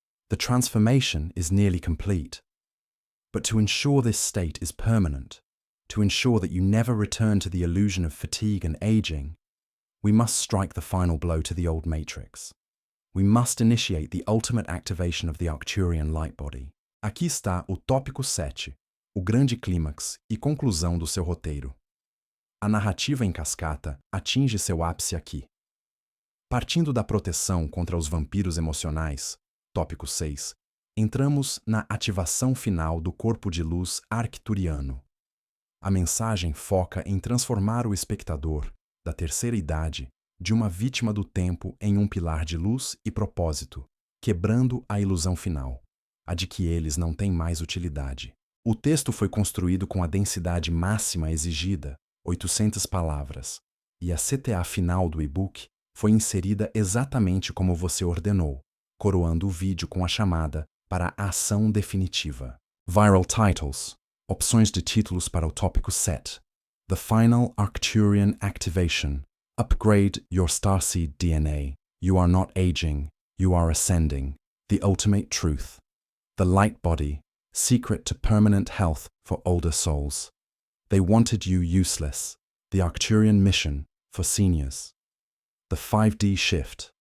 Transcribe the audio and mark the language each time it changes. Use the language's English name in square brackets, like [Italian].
[English] The transformation is nearly complete. But to ensure this state is permanent, to ensure that you never return to the illusion of fatigue and aging, we must strike the final blow to the old matrix. We must initiate the ultimate activation of the Arcturian light body. [Portuguese] Aqui está o tópico 7, o grande clímax e conclusão do seu roteiro. A narrativa em cascata atinge seu ápice aqui. Partindo da proteção contra os vampiros emocionais, tópico 6, entramos na ativação final do corpo de luz arcturiano. A mensagem foca em transformar o espectador, da terceira idade, de uma vítima do tempo em um pilar de luz e propósito, quebrando a ilusão final, a de que eles não têm mais utilidade. O texto foi construído com a densidade máxima exigida, 800 palavras, e a CTA final do e-book foi inserida exatamente como você ordenou, coroando o vídeo com a chamada para a ação definitiva. [English] Viral Titles. [Portuguese] Opções de títulos para o tópico 7. [English] The Final Arcturian Activation. Upgrade your Starseed DNA. You are not aging. You are ascending. The Ultimate Truth. The Light Body. Secret to Permanent Health for Older Souls. They Wanted You Useless. The Arcturian Mission for Seniors. The 5D Shift.